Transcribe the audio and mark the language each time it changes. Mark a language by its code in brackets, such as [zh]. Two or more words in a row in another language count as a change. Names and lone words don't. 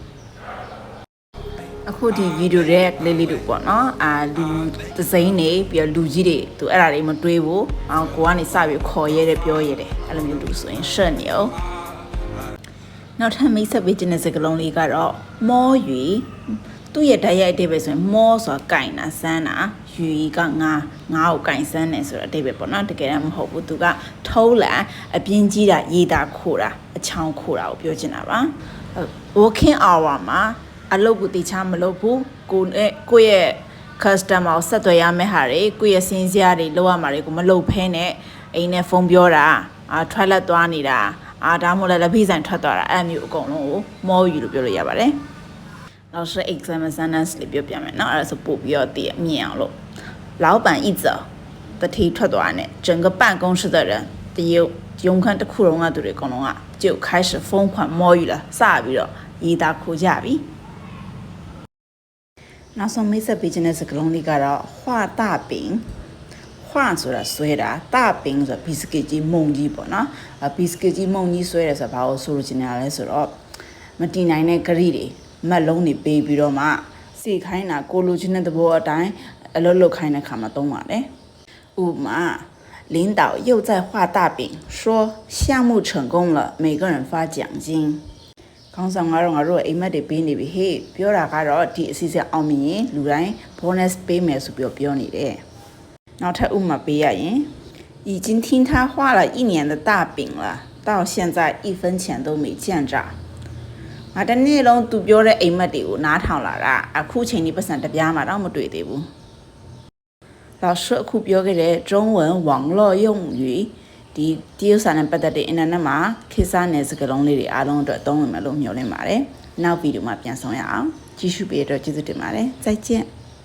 [my] အခုဒီဗီဒီယိုရဲ့လေးလေးတို့ပေါ့နော်လူသစိမ်းနေပြီးတော့လူကြီးတွေသူအဲ့ဒါတွေမတွေးဘူးကိုကနေစပြီးခေါ်ရဲတယ်ပြောရဲတယ်အဲ့လိုမျိုးလို့ဆိုရင်ရှက်နေအောင်နောက်ထပ်မိတ်ဆက်ပေးခြင်းတဲ့စကားလုံးလေးကတော့မောရွေသူ့ရဲ့ ဓာတ်ရိုက်အဓိပ္ပာယ်ဆိုရင်မောဆိုတာကင်တာစမ်းတာရွေကငါကိုကင်စမ်းတယ်ဆိုတော့အဓိပ္ပာယ်ပေါ့နော်တကယ်တော့မဟုတ်ဘူးသူကထုံးလန်အပြင်းကြီးတာရေးတာခိုးတာ အချောင်းခိုးတာကိုပြောချင်တာပါ [en] working hour [my] မှာအလုပ်ကိုတိချမလုပ်ဘူးကိုယ့်ရဲ့ customer ကိုဆက်သွယ်ရမယ့်ဟာတွေကိုယ့်ရဲ့စင်း စရာတွေလောက်ရမှာတွေကိုမလုပ်ဖဲနဲ့အိမ်နဲ့ဖုန်းပြောတာထွက်လက်သွားနေတာဒါမှမဟုတ်လည်းလက်ဖိဆိုင်ထွက်သွားတာအဲ့မျိုးအကုန်လုံးကိုမောယူလို့ပြောလို့ရပါတယ်နောက်是 [en] exam sentence [my] လေးပြောပြမယ်เนาะအဲ့ဒါဆိုပို့ပြီးတော့တည်မြင်အောင်လို့ [zh] 老板一走 [my] တတိထွက်သွားတယ် [zh] 整个办公室的人 [my] တရုတ်ရုံခန်းတစ်ခုလုံးကသူတွေအကုန်လုံးက [zh] 就开始疯狂摸鱼了 [my] စပြီးတော့ရေးသားခိုးကြပြီ နောက်ဆုံးမိတ်ဆက်ပေးခြင်းတဲ့စကားလုံးလေးကတော့ [zh] 画大饼画 [my] ဆိုတာဆွဲတာ [zh] 大饼 [my] ဆိုတာဘီစကစ်ကြီးမုံကြီးပေါ့နော်ဘီစကစ်ကြီးမုံကြီးဆွဲတယ်ဆိုတာဘာလို့ဆိုလိုချင်တာလဲဆိုတော့မတည်နိုင်တဲ့ဂရိတွေမက်လုံးတွေပေးပြီး တော့မှစီခိုင်းတာကိုလိုချင်တဲ့သဘောအတိုင်းအလုပ်လုပ်ခိုင်းတဲ့ခါမှာသုံးပါတယ်ဥပမာ [zh] 领导又在画大饼说项目成功了每个人发奖金 [my] ခေါင်းဆောင်ငါတို့အိမ်မက်တွေပေးနေပြီဟေ့ပြောတာကတော့ဒီအစီအစဉ်အောင်မြင်ရင်လူတိုင်း bonus ပေးမယ် ဆိုပြီးပြောနေတယ်နောက်ထပ်ဥပမာပေးရရင် [zh] 已经听他画了1年的大饼了到现在1分钱都没见着 [my] ငါတနေ့လုံးသူပြောတဲ့အိမ်မက်တွေကိုနားထောင်လာတာအခုချိန်ဒီပတ်စံတပြားမှတော့မတွေ့သေးဘူး老师အခုပြောခဲ့တဲ့ [zh] 中文网络用语 [my] ဒီတရုတ်စာနဲ့ပတ်သက်တဲ့ internet မှာခေတ်စားနယ်စကားလုံးလေးတွေအားလုံးအတွက်သုံးဝင်မယ်လို့မျှော်လင့်ပါတယ်နောက်ဗီဒီယိုမှာပြန်ဆောင်ရအောင်ကြည့်ရှုပေးတဲ့အတွက်ကျေးဇူးတင်ပါတယ်再见